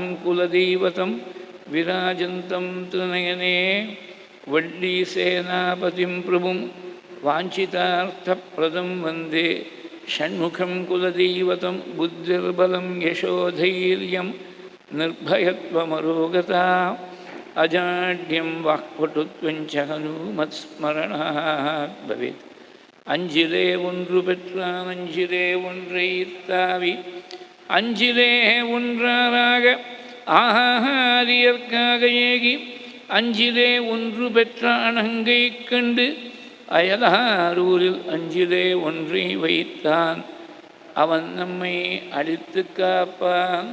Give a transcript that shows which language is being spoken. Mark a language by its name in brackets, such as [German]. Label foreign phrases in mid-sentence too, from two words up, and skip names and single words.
[Sanskrit] कुलदैवतं विराजन्तं त्रिनयने वल्लीसेनापतिं प्रभुं वाञ्छितार्थप्रदं वन्दे षण्मुखं कुलदैवतं बुद्धिर्बलं यशोधैर्यं निर्भयत्वमरोगता अजाड्यं वाक्पटुत्वञ्च हनूमत्स्मरणात् भवेत्। [Tamil] அஞ்சிலே ஒன்று பெற்றான் அஞ்சிலே ஒன்றை தாவி அஞ்சிலே ஒன்றாராக ஆகாரியற்காக ஏகி அஞ்சிலே ஒன்று பெற்றான் அங்கை கண்டு அயலாரூரில் அஞ்சிலே ஒன்றை வைத்தான் அவன் நம்மை அழித்து காப்பான்.